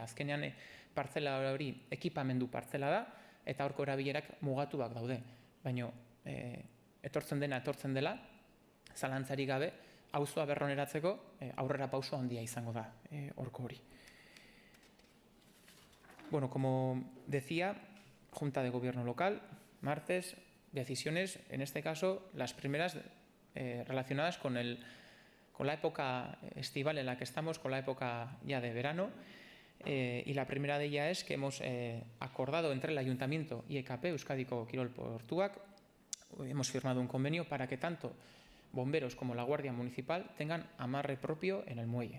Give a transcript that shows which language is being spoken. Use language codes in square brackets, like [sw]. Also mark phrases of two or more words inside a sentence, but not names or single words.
[eu] Azkenean partzela hori ekipamendu partzela da, eta horko erabilerak mugatuak daude. Baina etortzen dela, zalantzari gabe, auzoa berroneratzeko aurrera pauso handia izango da horko hori. [es] Bueno, como decía, Junta de Gobierno local, martes, decisiones, en este caso, las primeras relacionadas con la época estival en la que estamos, con la época ya de verano, y la primera de ellas es que hemos acordado entre el Ayuntamiento y EKP, Euskadiko Kirol Portuak, hemos firmado un convenio para que tanto bomberos como la Guardia Municipal tengan amarre propio en el muelle.